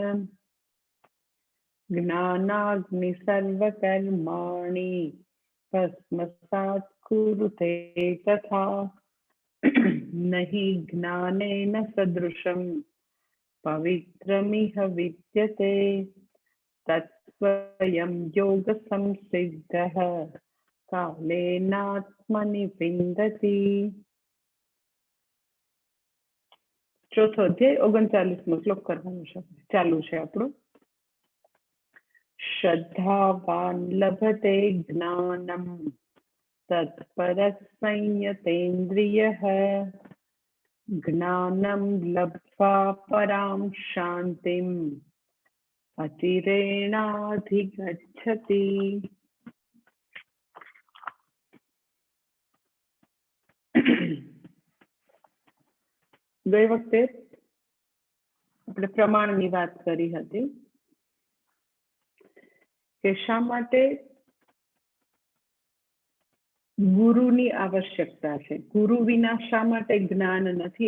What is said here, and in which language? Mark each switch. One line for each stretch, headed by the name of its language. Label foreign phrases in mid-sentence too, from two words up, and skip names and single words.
Sanskrit: ज्ञानाग्निः भस्मसात् कुरुते तथा न हि ज्ञानेन सदृशं पवित्रमिह विद्यते तत्स्वयं योगसंसिद्धः कालेनात्मनि विन्दति।
Gujarati: ચોથો અધ્યાય 39મો શ્લોક કરવાનો છે। ચાલુ છે આપણો।
Sanskrit: श्रद्धावान् लभते ज्ञानं तत्परः संयतेन्द्रियः ज्ञानं लब्ध्वा परां शान्तिम् अचिरेणाधिगच्छति।
Gujarati: ગઈ વખતે આપણે પ્રમાણની વાત કરી હતી કે શા માટે ગુરુની આવશ્યકતા છે, ગુરુ વિના શા માટે જ્ઞાન નથી।